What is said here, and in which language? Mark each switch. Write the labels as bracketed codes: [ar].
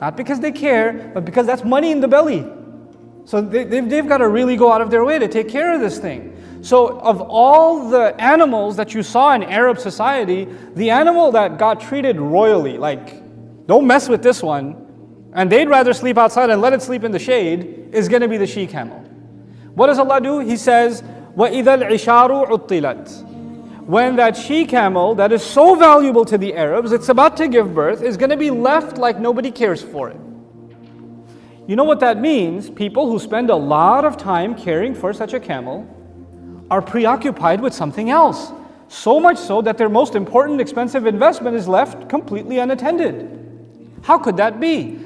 [en] Not because they care, but because that's money in the belly. So they've got to really go out of their way to take care of this thing. So of all the animals that you saw in Arab society, the animal that got treated royally, like, don't mess with this one, and they'd rather sleep outside and let it sleep in the shade, is going to be the she-camel. What does Allah do? [ar] He says, وَإِذَا الْعِشَارُ عُطِّلَتْ. [en] When that she-camel that is so valuable to the Arabs, it's about to give birth, is going to be left like nobody cares for it. You know what that means? People who spend a lot of time caring for such a camel are preoccupied with something else. So much so that their most important expensive investment is left completely unattended. How could that be?